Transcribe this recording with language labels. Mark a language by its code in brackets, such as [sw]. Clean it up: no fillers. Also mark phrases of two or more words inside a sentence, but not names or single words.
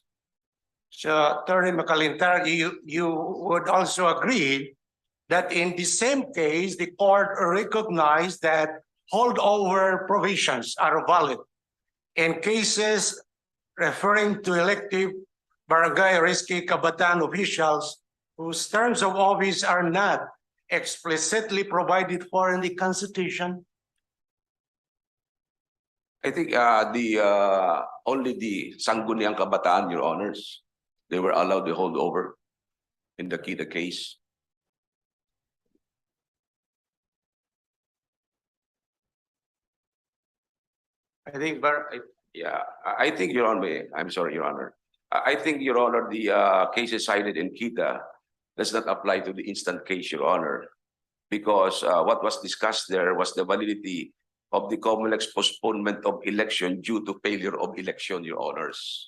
[en] So, Attorney McAllister, you would also agree that in the same case, the court recognized that holdover provisions are valid in cases referring to elective barangay risky kabataan officials whose terms of office are not explicitly provided for in the Constitution? I think only the sangguniang kabataan, Your Honors, they were allowed to hold over in the KIDA case. I think, I think, Your Honor, I'm sorry, Your Honor. I think, Your Honor, the cases cited in KIDA does not apply to the instant case, Your Honor, because what was discussed there was the validity of the COMELEC's postponement of election due to failure of election, Your Honors.